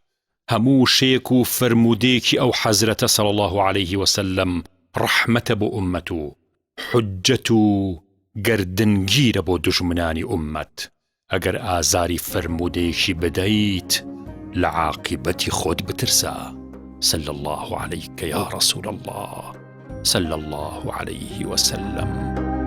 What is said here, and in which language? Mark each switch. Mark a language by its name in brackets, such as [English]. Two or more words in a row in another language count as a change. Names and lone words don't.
[Central Kurdish] هەموو شێک و فرمودێکی ئەو حەزرەتە [Arabic] صلی الله عليه وسلم [Central Kurdish] ڕەحمەتە بۆ ئوممەت و حجەت و گەردنگیرە بۆ دوژمنانی ئوممەت. ئەگەر ئازاری فرمودێکی بدەیت لە عاقبەتی خۆت بترسە. [Arabic] صلى الله عليك يا رسول الله صلى الله عليه وسلم.